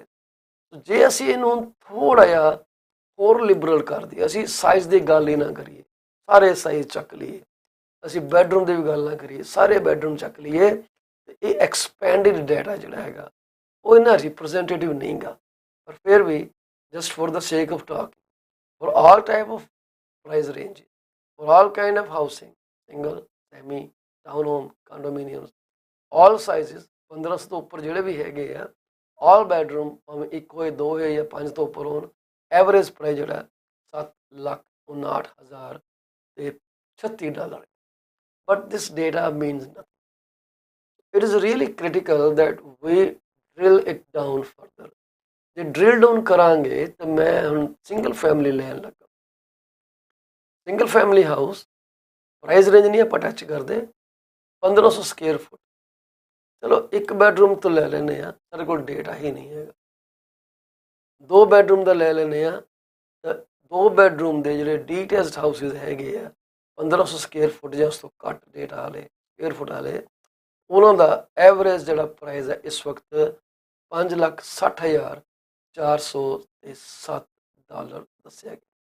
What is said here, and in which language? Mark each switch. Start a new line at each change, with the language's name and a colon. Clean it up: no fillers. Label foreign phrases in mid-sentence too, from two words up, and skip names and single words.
Punjabi: ਜੇ ਅਸੀਂ ਇਹਨੂੰ ਥੋੜ੍ਹਾ ਜਿਹਾ ਹੋਰ ਲਿਬਰਲ ਕਰ ਦਈਏ, ਅਸੀਂ ਸਾਈਜ਼ ਦੀ ਗੱਲ ਹੀ ਨਾ ਕਰੀਏ, ਸਾਰੇ ਸਾਈਜ਼ ਚੱਕ ਲਈਏ, ਅਸੀਂ ਬੈਡਰੂਮ ਦੀ ਵੀ ਗੱਲ ਨਾ ਕਰੀਏ, ਸਾਰੇ ਬੈਡਰੂਮ ਚੱਕ ਲਈਏ, ਤੇ ਇਹ
English: expanded data
Punjabi: ਜਿਹੜਾ ਹੈਗਾ ਉਹ ਇੰਨਾ ਰਿਪਰੈਜ਼ੈਂਟੇਟਿਵ ਨਹੀਂ ਗਾ, ਪਰ ਫਿਰ ਵੀ
English: just for the sake of talking, for all type of price range, for all kind of housing, single, semi, townhome, condominiums, all sizes,
Punjabi: 1500 ਤੋਂ ਉੱਪਰ ਜਿਹੜੇ ਵੀ ਹੈਗੇ ਆ,
English: all bedroom
Punjabi: ਭਾਵੇਂ 1 ਹੋਏ 2 ਹੋਏ ਜਾਂ 5 ਤੋਂ ਉੱਪਰ ਹੋਣ,
English: average price
Punjabi: ਜਿਹੜਾ $7,59,036।
English: but this data means nothing। it is really critical that we drill it down further।
Punjabi: ਜੇ
English: drill down
Punjabi: ਕਰਾਂਗੇ ਤਾਂ ਮੈਂ ਹੁਣ
English: single family
Punjabi: ਲੈਣ ਲੱਗਾ।
English: single family house price range
Punjabi: ਨਹੀਂ ਆਪਾਂ ਟੱਚ ਕਰਦੇ, 1500
English: square foot.
Punjabi: ਚਲੋ 1 ਬੈਡਰੂਮ ਤੋਂ ਲੈ ਲੈਂਦੇ ਹਾਂ, ਸਾਡੇ ਕੋਲ ਡੇਟਾ ਹੀ ਨਹੀਂ ਹੈਗਾ। 2 ਬੈਡਰੂਮ ਦਾ ਲੈ ਲੈਂਦੇ ਹਾਂ ਤਾਂ 2 ਬੈਡਰੂਮ ਦੇ ਜਿਹੜੇ
English: detached houses
Punjabi: ਹੈਗੇ ਆ 1500
English: square foot
Punjabi: ਜਾਂ ਉਸ ਤੋਂ ਘੱਟ ਡੇਟਾ ਵਾਲੇ
English: square foot
Punjabi: ਵਾਲੇ, ਉਹਨਾਂ ਦਾ ਐਵਰੇਜ ਜਿਹੜਾ ਪ੍ਰਾਈਸ ਹੈ ਇਸ ਵਕਤ $5,60,407 ਦੱਸਿਆ ਗਿਆ।